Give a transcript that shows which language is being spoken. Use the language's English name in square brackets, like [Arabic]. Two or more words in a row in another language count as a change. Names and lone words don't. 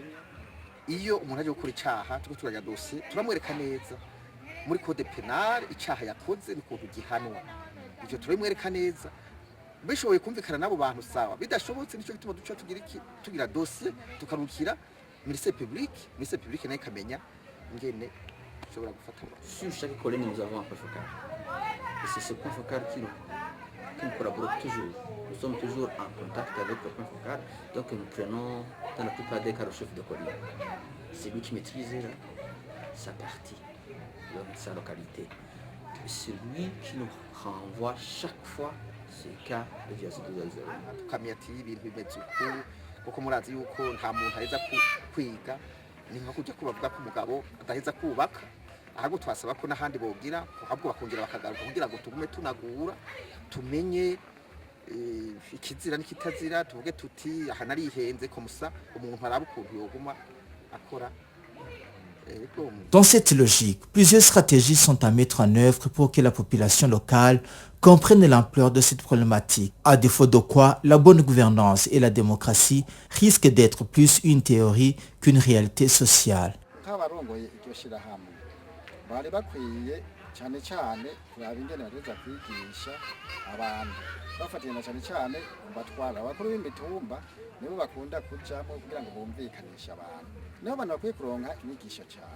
[Rundi] Iyo umuntu aje gukora icaha turiko turaja dosiye turamwereka neza muri [French] code penal [Rundi] icaha yakoze n'ukuntu gihanwa, ivyo turamwereka neza. Bishoboye kumvikana n'abo bantu sawa, bidashobotse nico gituma duca tugira dosiye tukarukira [French] ministère public [Rundi] nayo ikamenya ingene ushobora gufata. [French] Sur chaque colline, nous avons un point focal. Et c'est ce point focal qui nous collabore toujours. Nous sommes toujours en contact avec le point focal. Donc nous prenons dans la plupart des cas le chef de colline. C'est lui qui maîtrise sa partie, sa localité. C'est lui qui nous renvoie chaque fois ces cas de violation de zéro. [Rundi] Tukamenya ati ibintu bimeze uku kuko murazi yuko nta muntu aheza kwiga, ni nko kujya kubavuga ko umugabo adaheza kubaka, ahubwo twasaba ko n'ahandi bogira ahubwo bakongera bakagaruka kugira ngo tugume tunagura tumenye ikizira n'ikitazira, tuvuge tuti aha narihenze ko musa umuntu araba ukuntu yoguma akora. [French] Dans cette logique, plusieurs stratégies sont à mettre en œuvre pour que la population locale comprenne l'ampleur de cette problématique, à défaut de quoi la bonne gouvernance et la démocratie risquent d'être plus une théorie qu'une réalité sociale. [Rundi] Nk'abarongoye iryo shirahamwe bari bakwiye cyane cyane kuraba ingene bateza kwigisha abantu bafatira cyane cyane batwara abakuru b'imitumba nibo bakunda kujamo kugira ngo bumvikanishe abantu, nibo abantu bakwiye kuronka inyigisho cyane.